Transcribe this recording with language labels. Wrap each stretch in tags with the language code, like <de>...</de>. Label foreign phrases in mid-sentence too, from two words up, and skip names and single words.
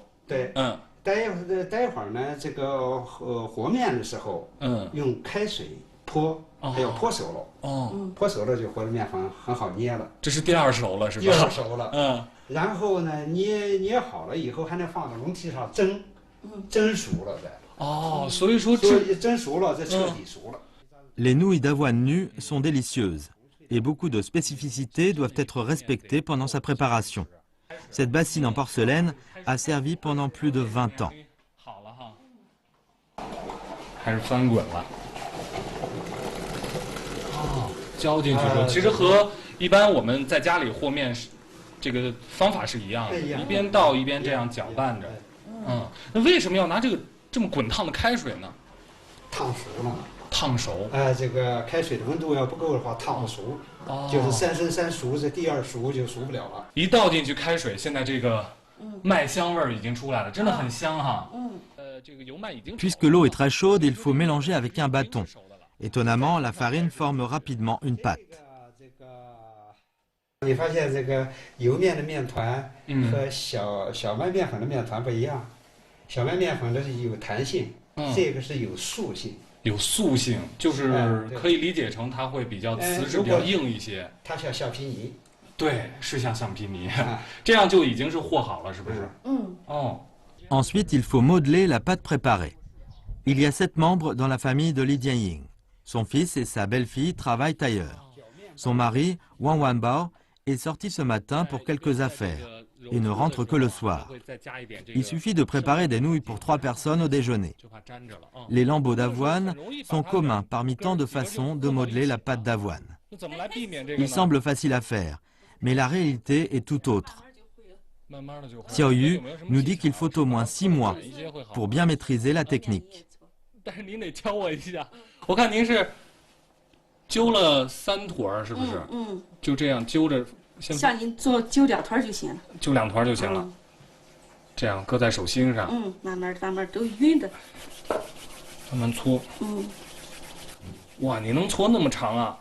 <zh>对，待会儿呢，这个和面的时候，用开水泼，还要泼熟了。泼熟了就和的面粉很好捏了。这是第二熟了是吧？第二熟了。然后呢，捏好了以后还能放到笼屉上蒸，蒸熟了再。所以说蒸熟了，这彻底熟了。</zh> <fr>Les nouilles d'avoine nues sont délicieuses et beaucoup de spécificités doivent être respectées pendant sa préparation. Cette bassine en porcelaine a servi pendant plus de 20 ans.</fr> <zh>好了哈，开始翻滚了。浇进去之后，其实和一般我们在家里和面这个方法是一样的，一边倒一边这样搅拌着。那为什么要拿这么滚烫的开水呢？烫熟了。烫熟。这个开水的温度要不够的话，烫不熟。就是三生三熟，这第二熟就熟不了了。一倒进去开水，现在这个麦香味儿已经出来了，真的很香哈。这个油麦已经。</zh> <fr>Puisque l'eau est très chaude, il faut mélanger avec un bâton. Étonnamment, la farine forme rapidement une pâte.</fr> <zh>你发现这个油面的面团和小麦面粉的面团不一样，小麦面粉的是有弹性，这个是有塑性。有塑性，就是可以理解成它会比较瓷实、比较硬一些。它像橡皮泥。对，是像橡皮泥，这样就已经是和好了，是不是？</zh> <fr>Ensuite, il faut modeler la pâte préparée. Il y a 7 membres dans la famille de Li Jianying. Son fils et sa belle-fille travaillent ailleurs. Son mari, Wang Wanbao, est sorti ce matin pour quelques affaires et ne rentre que le soir. Il suffit de préparer des nouilles pour 3 personnes au déjeuner. Les lambeaux d'avoine sont communs parmi tant de façons de modeler la pâte d'avoine. Il semble facile à faire, mais la réalité est tout autre. Xiao Yu nous dit qu'il faut au moins 6 mois pour bien maîtriser la technique.</fr> <zh>但是您得教我一下，我看您是揪了3坨，是不是？就这样揪着。像您揪2团就行了。揪2团就行了。这样搁在手心上。慢慢都匀的。慢慢搓。哇，你能搓那么长啊？</zh>